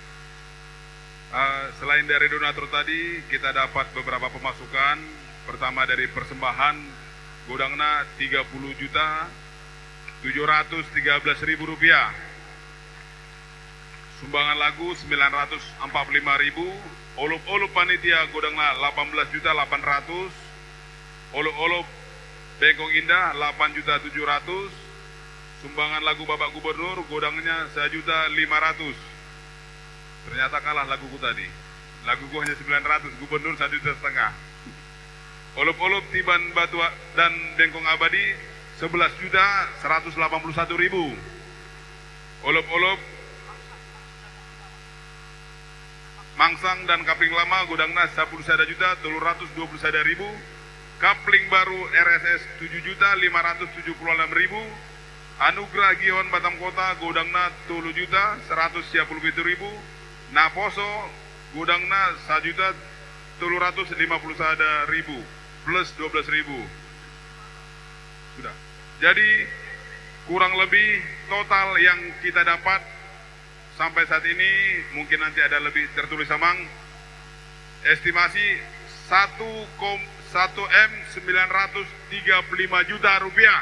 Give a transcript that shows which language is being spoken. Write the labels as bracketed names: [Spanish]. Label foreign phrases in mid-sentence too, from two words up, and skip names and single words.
[Indonesian] Selain dari donatur tadi, kita dapat beberapa pemasukan. Pertama dari persembahan, godangna 30.713.000 rupiah. Sumbangan lagu 945.000. Olup-olup panitia godangna 18.800. Olup-olup Bengkong Indah 8.700. Sumbangan lagu Bapak Gubernur godangnya 1.500.000. Ternyata kalah laguku tadi. Laguku hanya 900, Gubernur 1,5 juta. Olup-olup Tiban Batu dan Bengkong Abadi 11.181.000. Olup-olup Mangsang dan Kapling Lama godangna 10.321.000. Kapling baru RSS 7.576.000. Anugerah Gihon Batam Kota godangna 10.157.000. Naposo godangna 1.351.000 plus 12.000. Sudah. Jadi kurang lebih total yang kita dapat sampai saat ini, mungkin nanti ada lebih tertulis Amang, estimasi 1.935 juta rupiah.